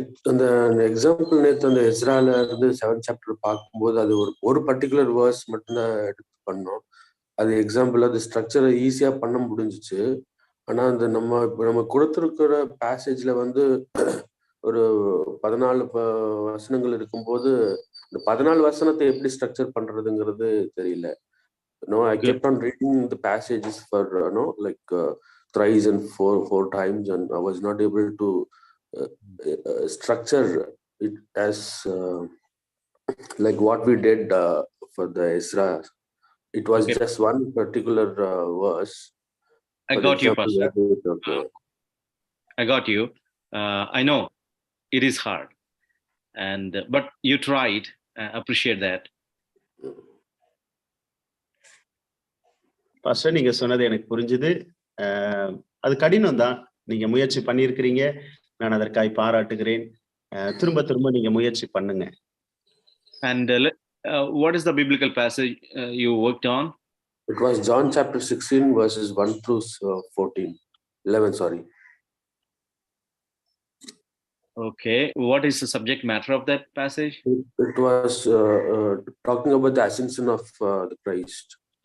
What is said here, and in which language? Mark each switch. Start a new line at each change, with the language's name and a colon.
Tamil: அந்த எக்ஸாம்பிள் நேற்று அந்த எஸ்ரால இருந்து 7th சாப்டர் பார்க்கும்போது அது ஒரு பர்டிகுலர் வேர்ஸ் மட்டும்தான் எடுத்து பண்ணோம். அது எக்ஸாம்பிள் அது ஸ்ட்ரக்சரை ஈஸியா பண்ண முடிஞ்சிச்சு. ஆனா அந்த நம்ம கொடுத்துருக்கிற பேசேஜ்ல ஒரு 14 வசனங்கள் இருக்கும்போது இந்த 14 வசனத்தை எப்படி ஸ்ட்ரக்சர் பண்றதுங்கிறது தெரியல.
English: I kept on reading the passages for like thrice and four times, and I was not able to structure it as like what we did for the Ezra. It was just one particular verse. I got you, Pastor. I got you. I know it is hard, but you tried. Appreciate that.
Tamil: Pastor, நீங்க சொன்னது எனக்கு புரிஞ்சுது. அது கடினம் தான். நீங்க முயற்சி பண்ணியிருக்கிறீங்க. நான் அதற்காக பாராட்டுகிறேன். திரும்ப திரும்ப நீங்க முயற்சி பண்ணுங்க.
English: And what is the biblical passage you worked on? It was John chapter 16 verses 1 through 11. Sorry. Okay. What is the subject matter of that passage? It was talking about the ascension of the Christ.